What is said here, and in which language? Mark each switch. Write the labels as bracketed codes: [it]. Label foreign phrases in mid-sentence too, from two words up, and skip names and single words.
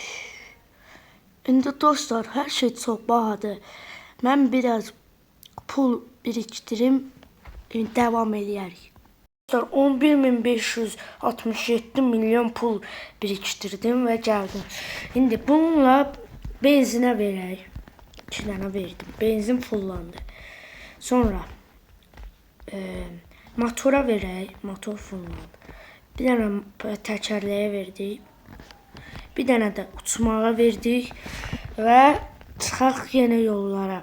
[tr] Şimdi dostlar her şey çok bahadır. Ben biraz pul biriktirim. Devam ederiz. 11.567 milyon pul biriktirdim ve geldim. Şimdi bununla benzine verək. [az] 2 dənə verdim. Benzin fullandı. Sonra motora verək. Motor fullandı. Bir dənə təkərləyə verdik. Bir dənə də uçmağa verdik və çıxaq yenə yollara.